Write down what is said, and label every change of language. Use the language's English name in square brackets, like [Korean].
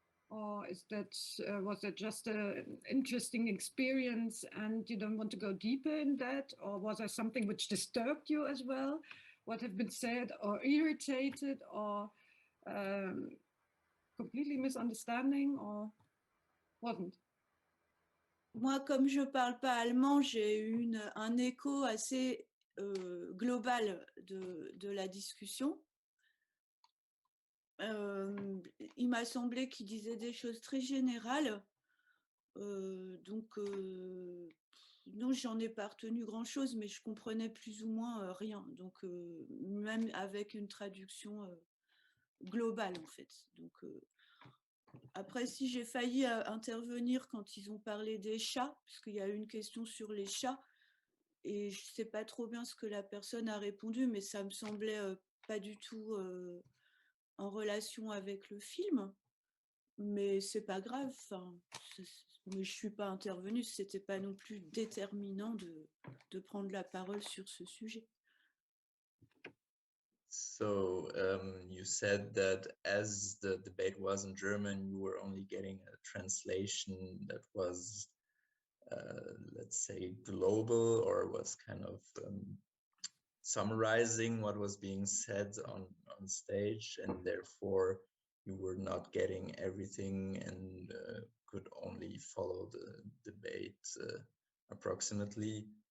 [English] Or is that was that just an interesting experience and you don't want to go deeper in that? Or was there something which disturbed you as well? What have been said, or irritated, or completely misunderstanding, or wasn't? [French] Moi, comme je parle pas allemand, j'ai eu un écho assez globale de la discussion. Il m'a semblé qu'il disait des choses très générales. Donc, non, j'en ai pas retenu grand-chose, mais je comprenais plus ou moins rien. Donc, même avec une traduction globale, en fait. Donc, après, si j'ai failli intervenir quand ils ont parlé des chats, puisqu'il y a eu une question sur les chats, et je sais pas trop bien ce que la personne a répondu, mais ça me semblait pas du tout en relation avec le film. Mais c'est pas grave, enfin, mais je suis pas intervenue, c'était pas non plus déterminant de prendre la parole sur ce sujet. [English] So you said that as the debate was in German, you were only getting a translation that was, let's say, global, or was kind of summarizing what was being said on stage, and therefore you were not getting everything and could only follow the debate approximately.